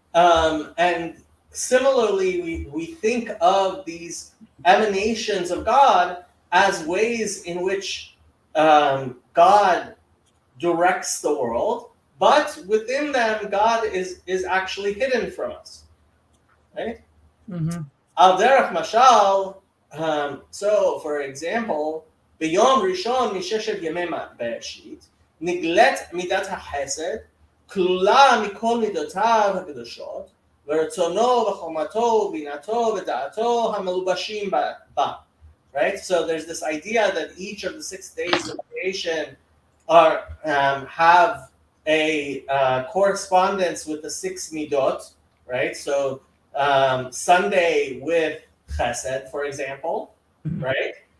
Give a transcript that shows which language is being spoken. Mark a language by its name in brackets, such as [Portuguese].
[English] And similarly, we think of these emanations of God as ways in which God directs the world, but within them, God is actually hidden from us. Right? [Hebrew] Al derech mashal. [English] So, for example, [Hebrew] ביום ראשון מששת ימי בראשית, נגלית מידת החסד, כלולה מכל מידותיו הקדושות, ורצונו וחוכמתו ובינתו ודעתו המלובשים בה. [English] Right? So there's this idea that each of the 6 days of creation are have a correspondence with the 6 midot, right? So Sunday with Chesed, for example, right?